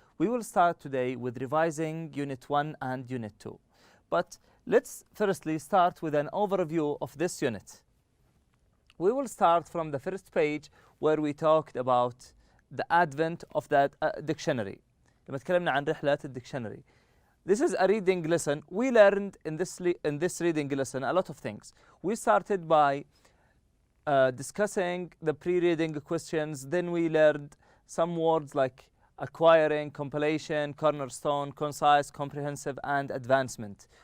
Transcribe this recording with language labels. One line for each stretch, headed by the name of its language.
English: We will start today with revising Unit 1 and Unit 2. But let's firstly start with an overview of this unit. We will start from the first page where we talked about the advent of that dictionary.
Arabic: لما تكلمنا عن رحلة الدictionary.
English: This is a reading lesson. We learned in this reading lesson a lot of things. We started by discussing the pre-reading questions. Then we learned some words like acquiring, compilation, cornerstone, concise, comprehensive, and advancement.